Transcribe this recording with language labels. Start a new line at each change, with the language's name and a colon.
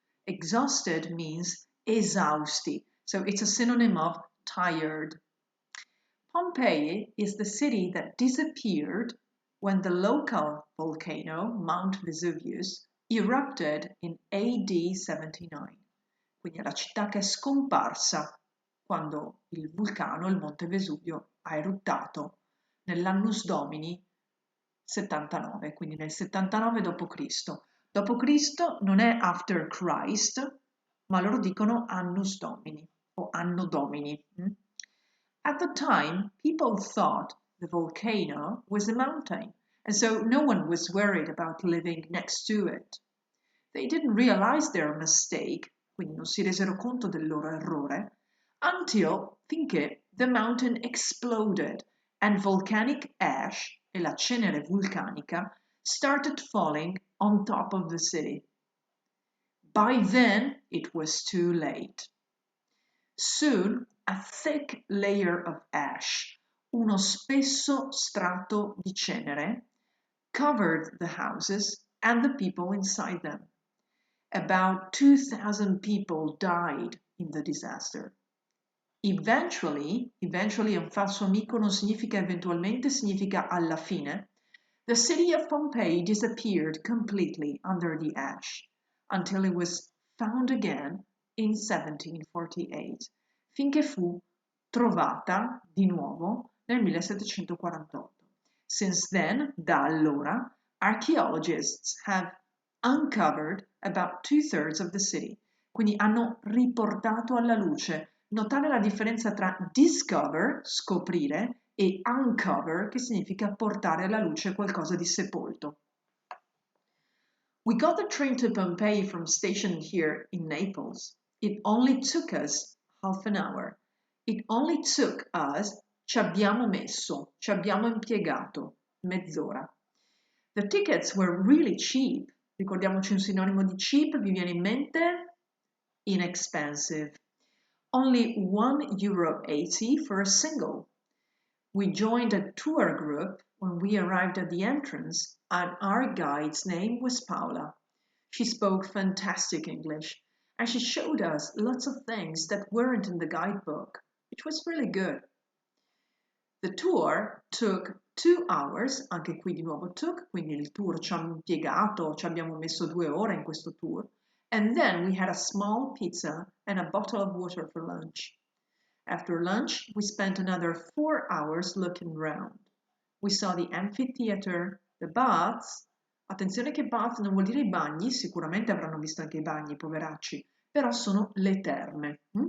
English: Exhausted means esausti, so it's a synonym of tired. Pompeii is the city that disappeared when the local volcano, Mount Vesuvius, erupted in AD 79.
Italian: Quindi è la città che è scomparsa quando il vulcano, il Monte Vesuvio, ha eruttato nell'annus domini 79, quindi nel 79 d.C. Dopo Cristo non è
English: after Christ,
Italian: ma loro dicono annus domini o anno domini.
English: At the time, people thought the volcano was a mountain, and so no one was worried about living next to it. They didn't realize their mistake,
Italian: quindi non si resero conto del loro errore,
English: finché the mountain exploded and volcanic ash,
Italian: e la cenere vulcanica,
English: started falling on top of the city. By then, it was too late. Soon, a thick layer of ash,
Italian: uno spesso strato di cenere,
English: covered the houses and the people inside them. About 2,000 people died in the disaster.
Italian: Eventually è un falso amico, non significa eventualmente, significa alla fine.
English: The city of Pompeii disappeared completely under the ash until it was found again in 1748,
Italian: finché fu trovata di nuovo nel 1748.
English: Since then,
Italian: da allora,
English: archaeologists have uncovered about 2/3 of the city,
Italian: quindi hanno riportato alla luce. Notare la differenza tra discover, scoprire, e uncover, che significa portare alla luce qualcosa di sepolto.
English: We got the train to Pompeii from station here in Naples. It only took us half an hour. It only took us,
Italian: ci abbiamo messo, ci abbiamo impiegato, mezz'ora.
English: The tickets were really cheap.
Italian: Ricordiamoci un sinonimo di cheap, vi viene in mente?
English: Inexpensive. Only €1.80 for a single. We joined a tour group when we arrived at the entrance, and our guide's name was Paula. She spoke fantastic English, and she showed us lots of things that weren't in the guidebook, which was really good. The tour took 2 hours,
Italian: anche qui di nuovo took, quindi il tour ci ha impiegato, ci abbiamo messo 2 ore in questo tour,
English: and then we had a small pizza and a bottle of water for lunch. After lunch, we spent another 4 hours looking round. We saw the amphitheater, the baths.
Italian: Attenzione che bath non vuol dire i bagni, sicuramente avranno visto anche i bagni, poveracci, però sono le terme.